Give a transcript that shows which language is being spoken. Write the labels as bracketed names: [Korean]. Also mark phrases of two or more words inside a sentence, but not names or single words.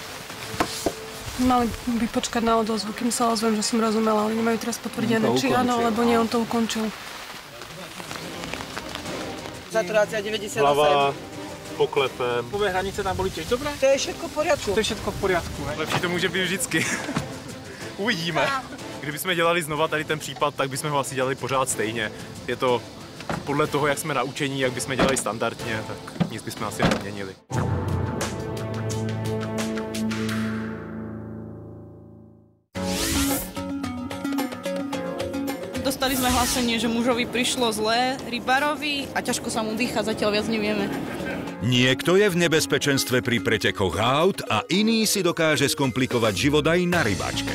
[Slovak] Mali by počkať na odozvu, kým sa ozvem, že som rozumela, ale nemajú teraz potvrdené, či áno, alebo nie, on to ukončil. Saturácia 98. Hlava, poklepem. Pové hranice tam bolí tiež dobré? To je všetko v poriadku. To je všetko v poriadku, hej? [Czech] Lepší to může být vždycky. Uvidíme. Kdybychom dělali znova tady ten případ, tak bychom ho asi dělali pořád stejně. Je to podle toho, jak jsme naučení, jak bychom dělali standardně, tak nic bychom asi neměnili. [Slovak] Dostali sme hlásenie, že mužovi prišlo zlé, rybárovi a ťažko sa mu dýcha, zatiaľ viac nevieme. Niekto je v nebezpečenstve pri pretekoch aut a iný si dokáže skomplikovať život aj na rybačke.